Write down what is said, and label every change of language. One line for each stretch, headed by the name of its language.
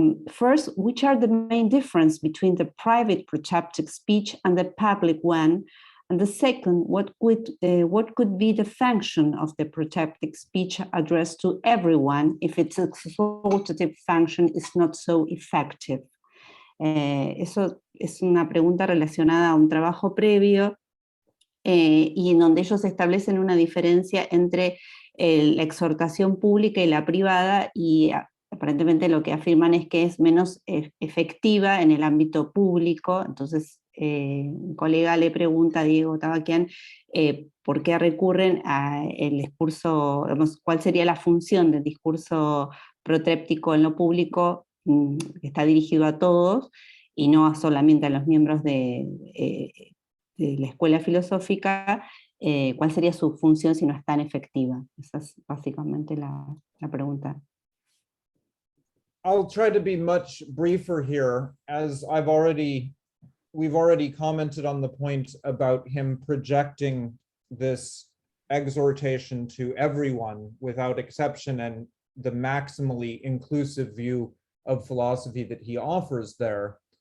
English: First, which are the main difference between the private protaptic speech and the public one? And the second, what could be the function of the protaptic speech addressed to everyone if its exaltative function is not so effective?
Spanish: Eso es una pregunta relacionada a un trabajo previo y en donde ellos establecen una diferencia entre la exhortación pública y la privada, y aparentemente lo que afirman es que es menos efectiva en el ámbito público. Entonces, un colega le pregunta a Diego Tabaquian por qué recurren al discurso, digamos, cuál sería la función del discurso protréptico en lo público, que está dirigido a todos y no solamente a los miembros de la escuela filosófica, cuál sería su función si no es tan efectiva. Esa es básicamente la pregunta.
English: I'll try to be much briefer here, as we've already commented on the point about him projecting this exhortation to everyone without exception and the maximally inclusive view of philosophy that he offers there.